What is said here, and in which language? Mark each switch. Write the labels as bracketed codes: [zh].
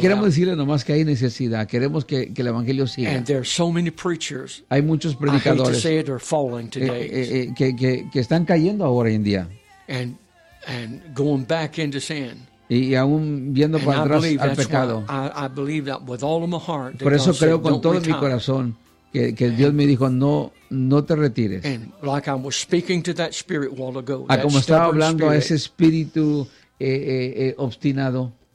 [es] Queremos decirle nomás que hay necesidad. Queremos que el evangelio siga. [en] And there are so many preachers. [es] Hay muchos predicadores. [en] I hate to say it, are falling today. [es] Que están cayendo ahora en día. [en] And going back into sin. [es] Y aún viendo para atrás al pecado. [en] I believe that with all of my heart. [es] Por eso creo con todo mi corazón que Dios me dijo no. No te retires. [en] And like I was speaking to that spirit while ago. [es] A como estaba hablando a ese espíritu obstinado.